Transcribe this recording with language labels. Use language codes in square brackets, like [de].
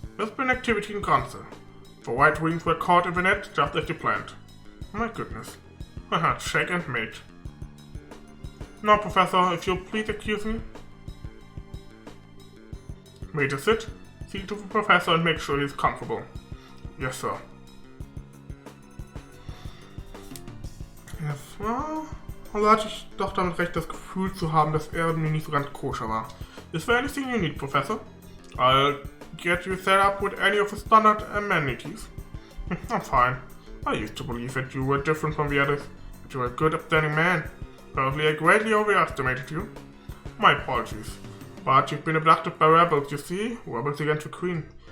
[en] There's been activity in Granza. The White Wings were caught in the net just as you planned. My goodness. Haha, shake and mate. Now, Professor, if you'll please excuse me. Major, sit. See to the Professor and make sure he's comfortable. Yes, sir. [de] Yes, also hatte ich doch damit recht, das Gefühl zu haben, dass er mir nicht so ganz koscher war. [en] Is there anything you need, Professor? I'll get you set up with any of the standard amenities. I'm fine. I used to believe that you were different from the others, but you were a good, upstanding man. Probably I greatly overestimated you. My apologies. But you've been abducted by rebels, you see? Rebels against the Queen.